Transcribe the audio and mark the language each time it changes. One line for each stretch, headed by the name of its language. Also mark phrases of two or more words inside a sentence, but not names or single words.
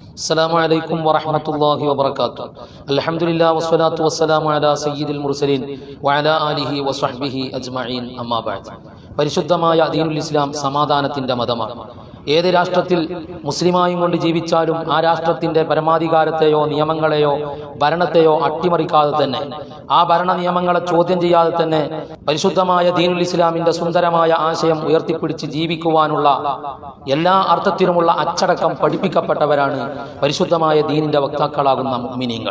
Arabic: السلام عليكم ورحمة الله وبركاته. الحمد لله والصلاة والسلام على سيد المرسلين وعلى آله وصحبه أجمعين. أما بعد.
Malayalam: പരിശുദ്ധമായ
Arabic: دين الإسلام
Malayalam: സമാധാനത്തിന്റെ മതമാണ്. ഏത് രാഷ്ട്രത്തിൽ മുസ്ലിമായും കൊണ്ട് ജീവിച്ചാലും ആ രാഷ്ട്രത്തിന്റെ പരമാധികാരത്തെയോ നിയമങ്ങളെയോ ഭരണത്തെയോ അട്ടിമറിക്കാതെ തന്നെ, ആ ഭരണ നിയമങ്ങളെ ചോദ്യം ചെയ്യാതെ തന്നെ പരിശുദ്ധമായ
Arabic: دين الإسلام
Malayalam: സുന്ദരമായ ആശയം ഉയർത്തിപ്പിടിച്ച് ജീവിക്കുവാനുള്ള എല്ലാ അർത്ഥത്തിലുമുള്ള അച്ചടക്കം പഠിപ്പിക്കപ്പെട്ടവരാണ് പരിശുദ്ധമായ ദീനിന്റെ വക്താക്കളാകുന്ന മുഅ്മിനീങ്ങൾ.